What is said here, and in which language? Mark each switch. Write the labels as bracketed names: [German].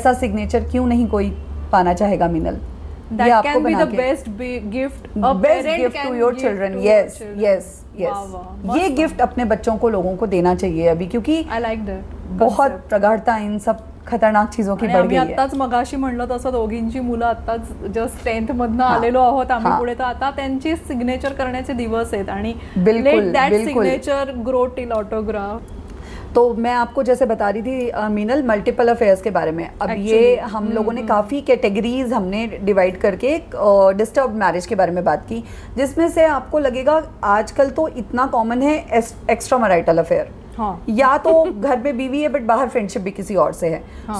[Hindi] ऐसा सिग्नेचर क्यों नहीं कोई पाना चाहेगा Meenal? [English] That can be the best gift to your children. Yes. [Hindi] ये गिफ्ट अपने बच्चों को, लोगों को देना चाहिए अभी, क्योंकि [English] I like that. [Hindi] बहुत प्रगाढ़ता इन सब खतरनाक चीजों की बढ़ गई है। [Marathi] आताच मगाशी म्हणलं तसं दोघींची मुलं आताच जस्ट 10th मधनं आलेलो आहोत आम्ही पुढे, तर आता त्यांची सिग्नेचर करण्याचे दिवस आहेत, आणि [English] Let that signature grow till autograph. [Hindi] तो मैं आपको जैसे बता रही थी मीनल, मल्टीपल अफेयर्स के बारे में। अब ये हम लोगों ने काफ़ी कैटेगरीज हमने डिवाइड करके एक डिस्टर्ब मैरिज के बारे में बात की, जिसमें से आपको लगेगा आजकल तो इतना कॉमन है एक्स्ट्रा मैरिटल अफेयर। या तो घर में बीवी है बट बाहर फ्रेंडशिप भी किसी और से है।